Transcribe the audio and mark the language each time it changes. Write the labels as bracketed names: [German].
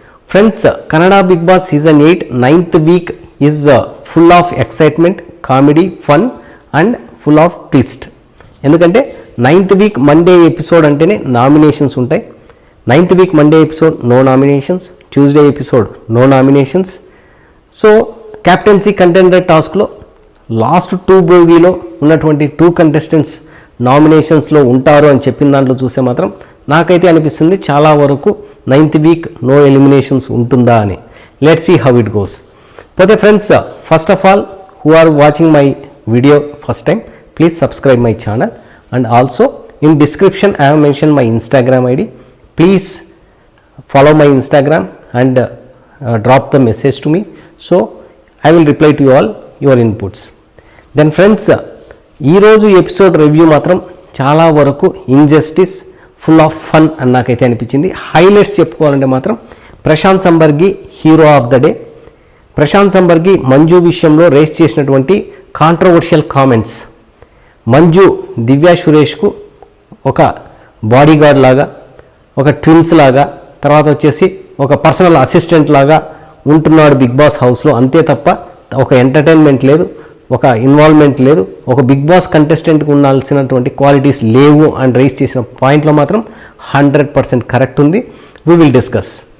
[English] Friends, Kannada Big Boss Season 8 9th week is full of excitement, comedy, fun and full of twist. [Telugu] ఎందుకంటే [English] 9th week Monday episode [Telugu] అంటేనే nominations ఉంటాయి. [English] 9th week Monday episode no nominations, Tuesday episode no nominations. [Telugu] So captaincy contender టాస్క్లో last 2 బోగీలో ఉన్నటువంటి 2 contestants నామినేషన్స్లో ఉంటారు అని చెప్పిన దాంట్లో చూస్తే మాత్రం నాకైతే అనిపిస్తుంది చాలా వరకు 9th వీక్ నో ఎలిమినేషన్స్ ఉంటుందా అని. [English] Let's see how it goes. పోతే friends, first of all who are watching my video first time, please subscribe my channel and also in description I have mention my Instagram ID. Please follow my Instagram and drop the message to me, so I will reply to you all your inputs. Then friends, [Telugu] ఈ రోజు episode review మాత్రం చాలా వరకు injustice, [English] full of fun [Telugu] అని నాకైతే అనిపించింది. Highlights చెప్పుకోవాలంటే మాత్రం Prashanth సంబర్గి [English] Hero of the day. [Telugu] Prashanth సంబర్గి Manju విషయంలో రేస్ చేసినటువంటి కాంట్రవర్షియల్ కామెంట్స్, మంజు దివ్యా సురేష్కు ఒక బాడీ గార్డ్ లాగా, ఒక ట్విన్స్ లాగా, తర్వాత వచ్చేసి ఒక పర్సనల్ అసిస్టెంట్ లాగా ఉంటున్నాడు బిగ్ బాస్ హౌస్లో, అంతే తప్ప ఒక ఎంటర్టైన్మెంట్ లేదు, ఒక ఇన్వాల్వ్మెంట్ లేదు, ఒక బిగ్ బాస్ కంటెస్టెంట్కి ఉండాల్సినటువంటి క్వాలిటీస్ లేవు అని రైజ్ చేసిన పాయింట్లో మాత్రం 100% కరెక్ట్ ఉంది. [English] We will discuss.